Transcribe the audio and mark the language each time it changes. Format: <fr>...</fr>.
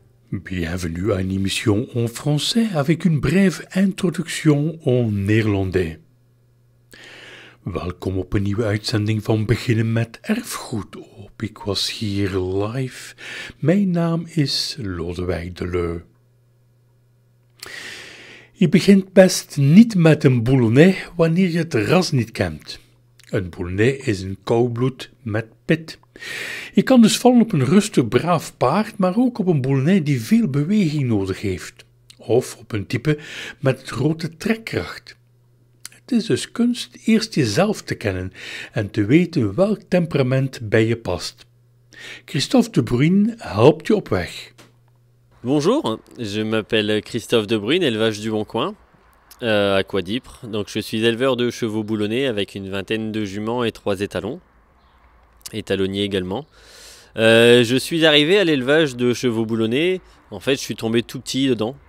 <fr>Bienvenue à une émission en français avec een brève introduction en néerlandais.</fr> <nl>Welkom op een nieuwe uitzending van Beginnen met Erfgoed op. Ik was hier live. Mijn naam is Lodewijk Deleu. Je begint best niet met een boulonnais wanneer je het ras niet kent. Een boulonnais is een koudbloed met pit. Je kan dus vallen op een rustig braaf paard, maar ook op een boulonnais die veel beweging nodig heeft. Of op een type met grote trekkracht. Het is dus kunst eerst jezelf te kennen en te weten welk temperament bij je past. Christophe de Bruyne helpt je op weg.</nl> <fr>Bonjour, je m'appelle Christophe de Bruyne, élevage du Bon Coin, à Coidipre. Donc je suis éleveur de chevaux boulonnais avec une vingtaine de juments et 3 étalons, étalonniers également. Je suis arrivé à l'élevage de chevaux boulonnais, en fait je suis tombé tout petit dedans.</fr>